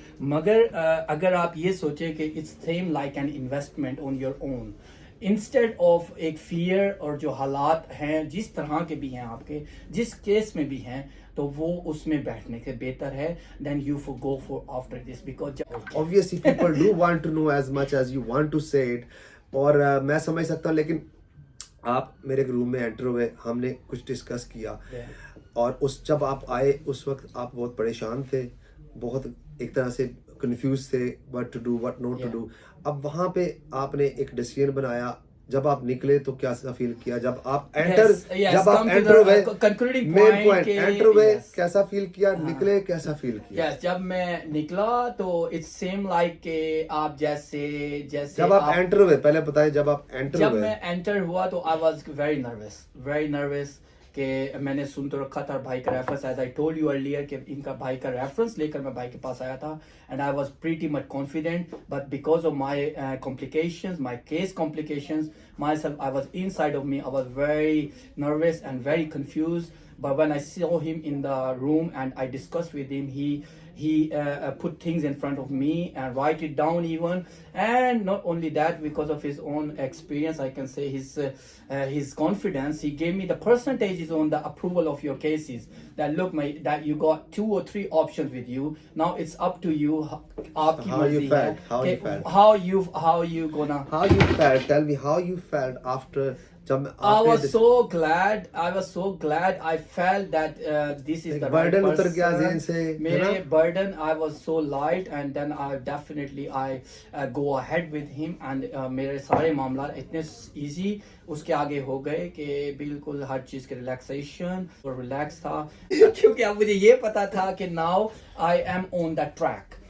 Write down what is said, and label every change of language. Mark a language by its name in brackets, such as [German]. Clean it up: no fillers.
[Urdu] مگر اگر آپ یہ سوچیں کہ [English] it's same like an investment on your own, [Urdu] instead of ایک فیئر, اور جو حالات ہیں جس طرح کے بھی ہیں آپ کے جس کیس میں بھی ہیں, تو وہ اس میں بیٹھنے سے بہتر ہے [English] then you for go for after this, because obviously people do want to know as much as you want to say it, [Urdu] اور میں سمجھ سکتا ہوں. لیکن آپ میرے روم میں انٹر ہوئے, ہم نے کچھ ڈسکس کیا, اور جب آپ آئے اس وقت آپ بہت پریشان تھے, بہت ایک طرح سے کنفیوز تھے, [English] what to do what not to do. [Urdu] اب وہاں پہ آپ نے ایک ڈیسیژن بنایا, جب آپ نکلے تو کیسا فیل کیا, جب آپ انٹر ہوئے مین پوائنٹ انٹر ہوئے کیسا فیل کیا, نکلے کیسا فیل کیا؟ جب میں نکلا تو [English] it's same like [Urdu] کہ آپ جیسے جب آپ انٹر ہوئے, پہلے بتائیں جب آپ انٹر ہوئے. جب میں انٹر ہوا تو [English] I was very nervous [Urdu] کہ میں نے سن تو رکھا تھا بھائی کا reference, [English] as I told you earlier [Urdu] کہ ان کا بھائی کا ریفرنس لے کر میں بھائی کے پاس آیا تھا, [English] And I was pretty much confident, but because of my complications, my case complications, myself, I was inside of me, I was very nervous and very confused. But when I saw him in the room and I discussed with him, he put things in front of me and write it down even. And not only that, because of his own experience, I can say his confidence, he gave me the percentages on the approval of your cases. That look, that you got 2 or 3 options with you. Now it's up to you. How you felt? How you felt? How you gonna? How you felt? Tell me how you felt after. I was so glad. I felt that this is the right [Urdu] burden Uttar گیا [English] person. [Urdu] ذہن سے, میرے burden, [English] I was so light, and then I definitely go ahead with him, [Urdu] and میرے سارے معاملات اتنے easy اس کے آگے ہو گئے کہ بالکل ہر چیز کے ریلیکسیشن اور ریلیکس تھا, کیونکہ اب مجھے یہ پتا تھا کہ [English] now I am on that track.